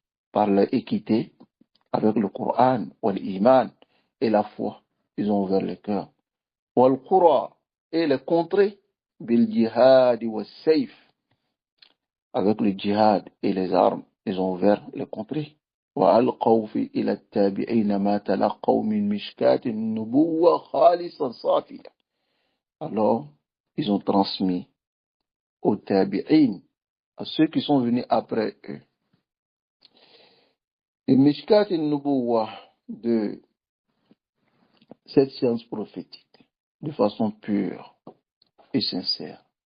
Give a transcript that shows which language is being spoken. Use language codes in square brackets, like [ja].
[fr] Par leur équité avec le Coran, l'iman et la foi. Ils ont ouvert les cœurs. [ar] Wal qura [fr] et les contrées. [ar] Bil jihad wa sayf. [fr] Avec le djihad et les armes, ils ont ouvert les contrées. [ar] وألقوا إلى التابعين ما تلقوا من مشكاة النبوة خالصا صافية. [fr] Alors, ils ont transmis aux tabi'in, à ceux qui sont venus après eux, les [ar] mishkat al-nubuwah [fr] de cette science prophétique, de façon pure et sincère.